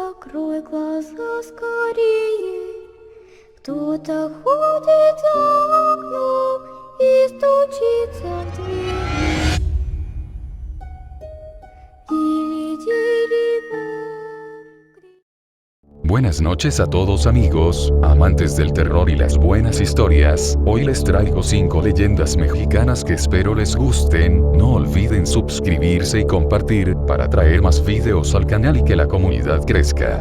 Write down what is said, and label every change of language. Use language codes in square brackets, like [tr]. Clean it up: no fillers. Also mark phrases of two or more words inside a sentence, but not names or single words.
[ru] Открой глаза скорее, кто-то ходит за окном и стучится в дверь. [es] Buenas noches a todos amigos, amantes del terror y las buenas historias. Hoy les traigo 5 leyendas mexicanas que espero les gusten. No olviden suscribirse y compartir para traer más videos al canal y que la comunidad crezca.